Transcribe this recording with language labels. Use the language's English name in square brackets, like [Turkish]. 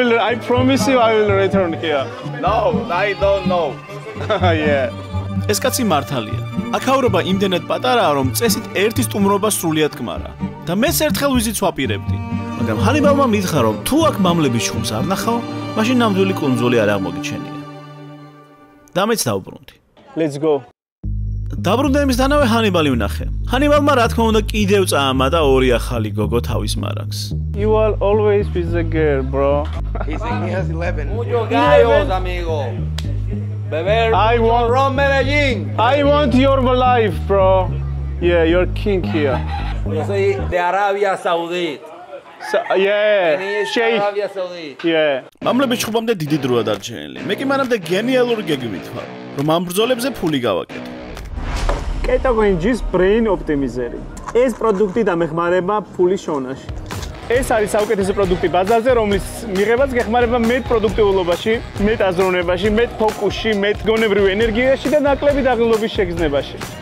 [English] I promise you I will return here. No, I don't know. Yeah. [Georgian] ეს კაცი მართალია. აქაურობა იმდენად პატარაა, რომ წესით ერთი სტუმრობა სრულიად კმარა. და მეც ერთხელ ვიზიტს ვაპირებდი. მაგრამ ჰანიბალმა მითხრა, რომ თუ აქ მამლების ჩხუბს არ ნახავ, მაშინ ნამდვილი კუნძული არ აღმოგიჩენია. და მეც დავბრუნდი. [English] Let's go. [Georgian] დაბრუნდენისთანავე ჰანიბალი ვნახე. ჰანიბალმა რა თქმა უნდა კიდევ წაამა და ორი ახალი გოგო თავის მარაგს. [English] You are always with the girl, bro. He has 11. [Spanish] Muchos gallos, amigo. Beber ron Medellín. [English] I want your life, bro. Yeah, you're king here. [Spanish] Yo soy de Arabia Saudita. [English] Yeah. [Spanish] Sheikh. Arabia Saudita. [English] Yeah. [Georgian] მამლების ჩხუბამდე დიდი დროა დარჩენილი. მე კი მანამდე გენიალური გეგმით ვარ, რომ ამ ბრძოლებზე ფული გავაკეთო. კეტოგენჯის brain optimizer-ი. ეს პროდუქტი დამეხმარება ფულის შონაში. ეს არის საუკეთესო პროდუქტი ბაზარზე, რომლის მიღებაც გეხმარება მეტ პროდუქტიულობაში, მეტ აზროვნებაში, მეტ ფოკუსში, მეტ გონებრივ ენერგიაში და ნაკლები დაღლობის შეგრძნებაში.